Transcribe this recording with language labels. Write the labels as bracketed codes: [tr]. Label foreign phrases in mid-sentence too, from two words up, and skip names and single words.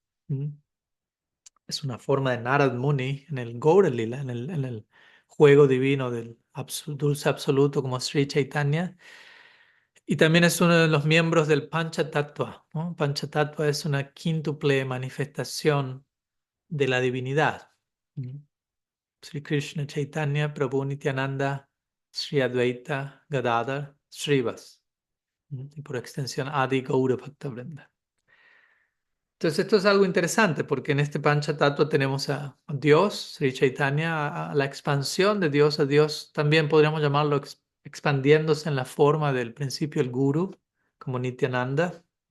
[es] Es una forma de Narad Muni en el Gaura Lila, en el juego divino del dulce absoluto como Sri Chaitanya. Y también es uno de los miembros del Panchatattva, ¿no? Panchatattva es una quíntuple manifestación de la divinidad. ¿Mm? Sri Krishna Chaitanya, Prabhu Nityananda, Sri Advaita, Gadadhar, Srivas. Y por extensión Adi Gaura Bhaktavrinda. Entonces esto es algo interesante porque en este Panchatattva tenemos a Dios, Sri Chaitanya, a la expansión de Dios a Dios. También podríamos llamarlo expandiéndose en la forma del principio el Guru, como Nityananda.